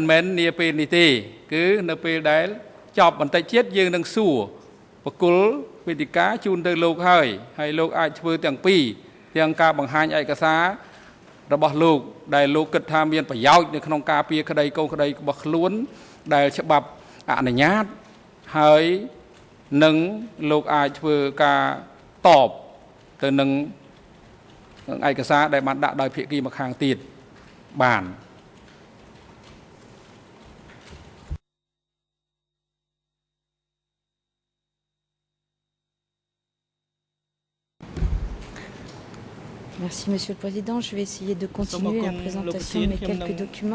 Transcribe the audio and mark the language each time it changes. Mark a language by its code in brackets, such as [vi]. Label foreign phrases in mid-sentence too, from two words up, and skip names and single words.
[km] មែននាពេលនេះទេគឺនៅពេលដែលចប់បន្តិចទៀតយើងនឹងសួរបកគលវេទិកាជូនទៅលោកហើយលោកអាចធ្វើទាំងពីរទាំងការបង្ហាញឯកសាររបស់លោកដែលលោកគិតថាមានប្រយោជន៍នៅក្នុងការពារក្តីកូនក្តីរបស់ខ្លួនដែលច្បាប់អនុញ្ញាតហើយនឹងលោកអាចធ្វើការតបទៅនឹងឯកសារដែលបានដាក់ដោយភាគីម្ខាងទៀតបាន [fr] Merci Monsieur le Président. Je vais essayer de continuer la présentation de mes quelques documents.